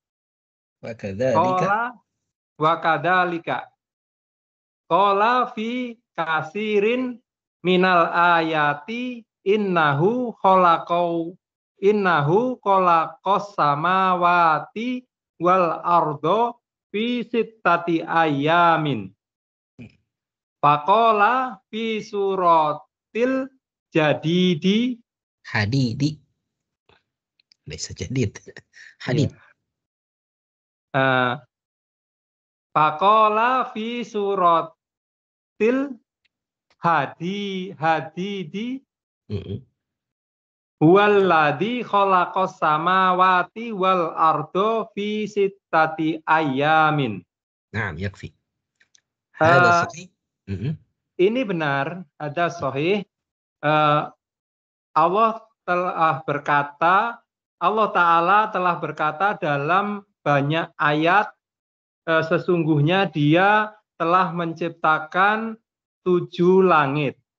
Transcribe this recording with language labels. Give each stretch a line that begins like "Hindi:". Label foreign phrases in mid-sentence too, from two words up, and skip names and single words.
Arabic: وكذلك. قال في كثير من الآيات إنه خلق السماوات والأرض في ستة أيام. فقال في سورة الحديد.
Indonesian: Bisa jadid. Hadid.
Arabic: فقال في سورة الحديد. هو الذي خلق السماوات والأرض في ستة أيام. نعم، يكفي.
Indonesian: Ini benar, ada sahih. Allah Ta'ala telah berkata dalam banyak ayat, sesungguhnya Dia telah menciptakan 7 langit.